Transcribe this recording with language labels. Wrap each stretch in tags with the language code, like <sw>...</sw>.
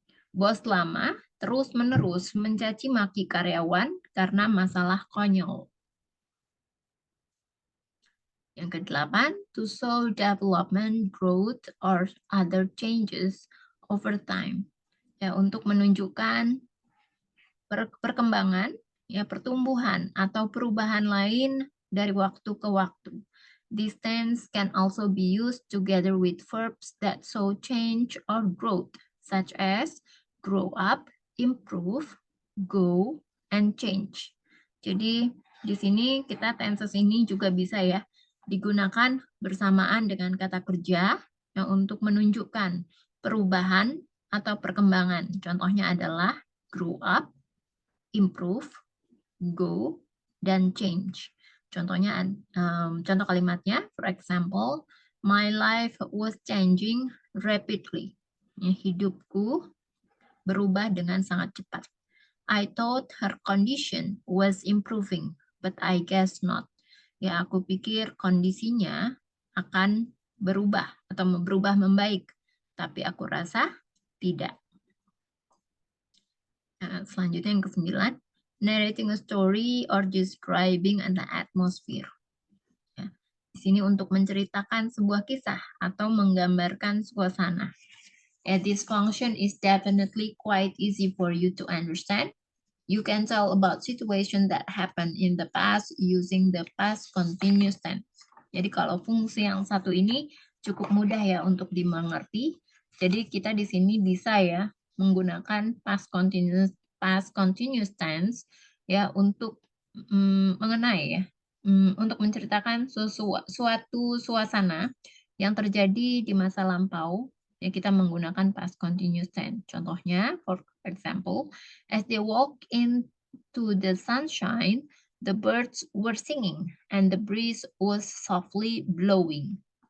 <id>Bos lama terus-menerus mencaci maki karyawan karena masalah konyol. Yang ke-8,</id> <en>to show development, growth, or other changes over time.</en> <id>Ya, untuk menunjukkan perkembangan, ya pertumbuhan atau perubahan lain dari waktu ke waktu.</id> <en>These tense can also be used together with verbs that show change or growth, such as grow up, improve, go, and change.</en> <id>Jadi di sini kita tenses ini juga bisa ya digunakan bersamaan dengan kata kerja yang untuk menunjukkan perubahan atau perkembangan. Contohnya adalah grow up, improve, go, dan change. Contohnya, contoh kalimatnya,</id> <en>for example, my life was changing rapidly.</en> <id>Hidupku berubah dengan sangat cepat.</id> <en>I thought her condition was improving, but I guess not.</en> <id>Ya, aku pikir kondisinya akan berubah atau berubah membaik, tapi aku rasa tidak. Selanjutnya yang ke-9,</id> <en>narrating a story or describing an atmosphere.</en> <id>Ya, di sini untuk menceritakan sebuah kisah atau menggambarkan suasana.</id> <en>This function is definitely quite easy for you to understand. You can tell about situation that happened in the past using the past continuous tense.</en> <id>Jadi kalau fungsi yang satu ini cukup mudah ya untuk dimengerti. Jadi kita di sini bisa ya menggunakan past continuous tense ya untuk mengenai ya untuk menceritakan suatu suasana yang terjadi di masa lampau ya kita menggunakan past continuous tense. Contohnya,</id> <en>for example, as they walk into the sunshine, the birds were singing and the breeze was softly blowing.</en>